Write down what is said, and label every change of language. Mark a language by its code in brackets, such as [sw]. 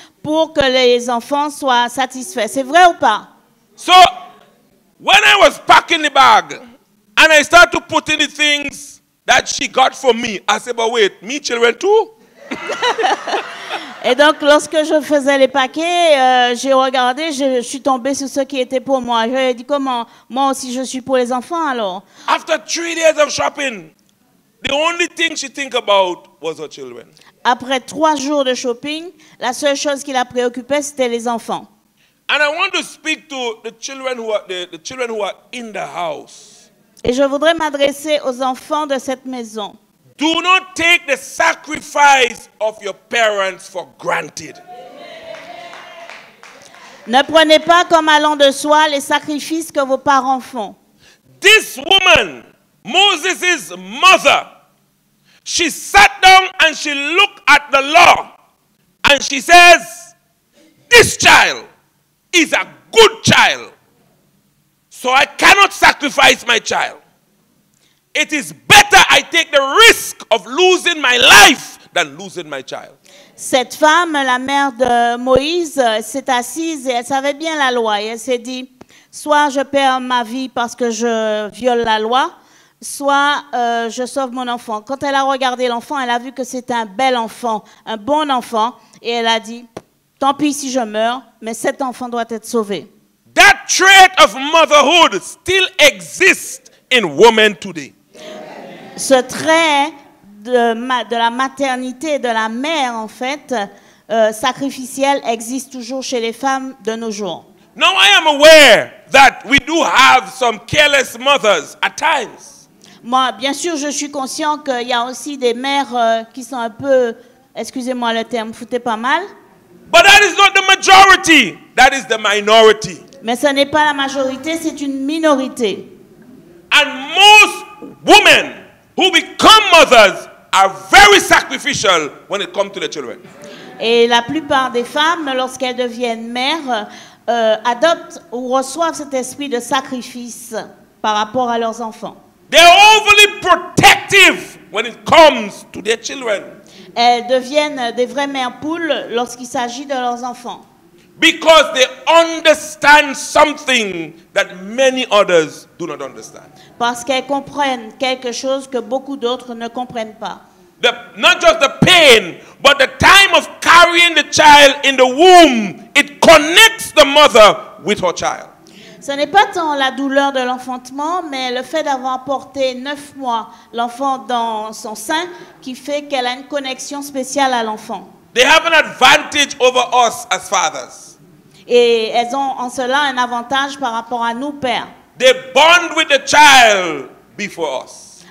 [fr] pour que les enfants soient satisfaits. C'est vrai ou pas? [en] So, when I was packing the bag and I started to put in the things that she got for me, I said, but wait, me children too? [fr] Et donc, lorsque je faisais les paquets, j'ai regardé, je suis tombée sur ce qui était pour moi. Je lui ai dit, comment? Moi aussi, je suis pour les enfants, alors. [en] After 3 days of shopping, the only thing she think about was her children. [fr] Après 3 jours de shopping, la seule chose qui la préoccupait, c'était les enfants. [en] And I want to speak to the children who are the children who are in the house. [fr] Et je voudrais m'adresser aux enfants de cette maison. [en] Do not take the sacrifice of your parents for granted. [fr] Ne prenez pas comme allant de soi les sacrifices que vos parents font. [en] This woman, Moses' mother, she sat down and she looked at the law and she says, this child is a good child, so I cannot sacrifice my child. It is better I take the risk of losing my life than losing my child. [fr] Cette femme, la mère de Moïse, s'est assise et elle savait bien la loi. Et elle s'est dit, soit je perds ma vie parce que je viole la loi, soit je sauve mon enfant. Quand elle a regardé l'enfant, elle a vu que c'était un bel enfant, un bon enfant. Et elle a dit, tant pis si je meurs, mais cet enfant doit être sauvé. [en] That trait of motherhood still exists in women today. [fr] Ce trait de la maternité, de la mère, en fait, sacrificielle, existe toujours chez les femmes de nos jours. [en] Now I am aware that we do have some careless mothers at times. [fr] Moi, bien sûr, je suis conscient qu'il y a aussi des mères qui sont un peu, excusez-moi le terme, foutez pas mal. [en] But that is not the majority, that is the minority. [fr] Mais ce n'est pas la majorité, c'est une minorité. [en] And most women who become mothers are very sacrificial when it comes to their children. [fr] Et la plupart des femmes, lorsqu'elles deviennent mères, adoptent ou reçoivent cet esprit de sacrifice par rapport à leurs enfants. [en] They're overly protective when it comes to their children. [fr] Elles deviennent des vraies mères poules lorsqu'il s'agit de leurs enfants. [en] Because they understand something that many others do not understand. [fr] Parce qu'elles comprennent quelque chose que beaucoup d'autres ne comprennent pas. [en] Not just the pain, but the time of carrying the child in the womb, it connects the mother with her child. [fr] Ce n'est pas tant la douleur de l'enfantement, mais le fait d'avoir porté 9 mois l'enfant dans son sein qui fait qu'elle a une connexion spéciale à l'enfant. [en] They have an advantage over us as fathers. [fr] Et elles ont en cela un avantage par rapport à nous, pères. [en] They bond with the child before us.